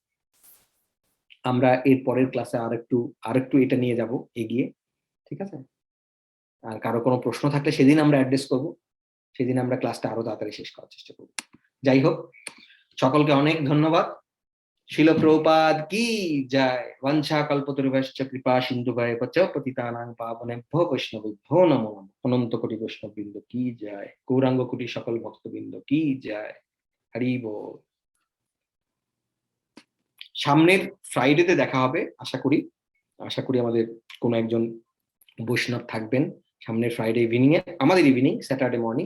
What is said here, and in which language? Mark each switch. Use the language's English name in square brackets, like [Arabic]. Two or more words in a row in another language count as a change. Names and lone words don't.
[Bangla] আমরা এর পরের ক্লাসে আরেকটু এটা নিয়ে যাব এগিয়ে, ঠিক আছে? আর কারো কোনো প্রশ্ন থাকলে সেদিন আমরা অ্যাড্রেস করব, সেদিন আমরা ক্লাসটা আরো তাড়াতাড়ি শেষ করার চেষ্টা করব। যাই হোক, সকলকে অনেক ধন্যবাদ। শিল প্রভুপাদ কি জয়। [Sanskrit] বঞ্ছা কল্পতরুভ্যশ্চ কৃপা সিন্ধুভ্যেব চ পতিতানাং পাবনেভ্যো বৈষ্ণবেভ্যো নমো নমঃ। [Bangla] অনন্ত কোটি বৈষ্ণববৃন্দ কি জয়। গৌরাঙ্গ কোটি সকল ভক্তবৃন্দ কি জয়। হরি বল। সামনের ফ্রাইডেতে দেখা হবে, আশা করি আমাদের কোনো একজন বৈষ্ণব থাকবেন সামনের [English] Friday evening [Bangla] এ, আমাদের ইভিনিং, [English] Saturday morning.